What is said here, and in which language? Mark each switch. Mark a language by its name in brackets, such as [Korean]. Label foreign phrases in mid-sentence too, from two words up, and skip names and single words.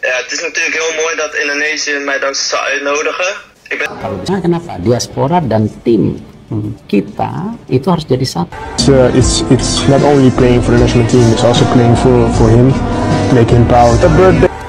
[Dutch] Het is natuurlijk heel mooi dat Indonesië mij dan zou uitnodigen. [Indonesian] Kenapa diaspora dan tim kita itu harus jadi satu? [English] It's not only playing for the national team, it's also playing for him, make him proud. The birthday.